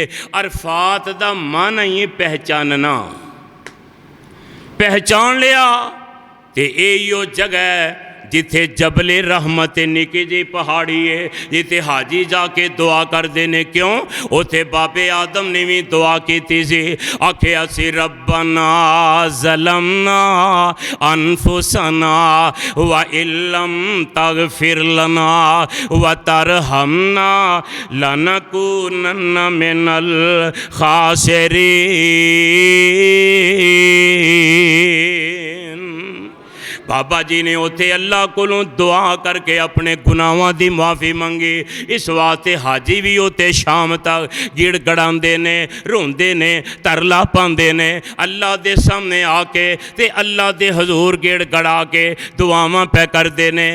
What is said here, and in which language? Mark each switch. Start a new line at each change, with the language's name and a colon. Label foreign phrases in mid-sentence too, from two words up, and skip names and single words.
Punjabi: عرفات دا من ہی پہچاننا، پہچان لیا. تے ایہو جگہ جتھے جبلِ رحمت نکی جی پہاڑی ہے، جتھے حاجی جاکے دعا کرتے نے. کیوں؟ اوتھے بابے آدم نے بھی دعا کی سی، آکھیا سی
Arabic: ربنا ظلمنا أنفسنا و إن لم تغفر لنا و ترحمنا لنكونن من الخاسرين.
Punjabi: بابا جی نے اوتھے اللہ کولوں دعا کرکے اپنے گناہوں کی معافی منگی. اس واسطے حاجی بھی اوتھے شام تک گڑگڑاتے نے، روندے نے، ترلا پاتے نے اللہ کے سامنے آکے، تے اللہ کے حضور گڑگڑا کے دعاواں پئے کرتے نے.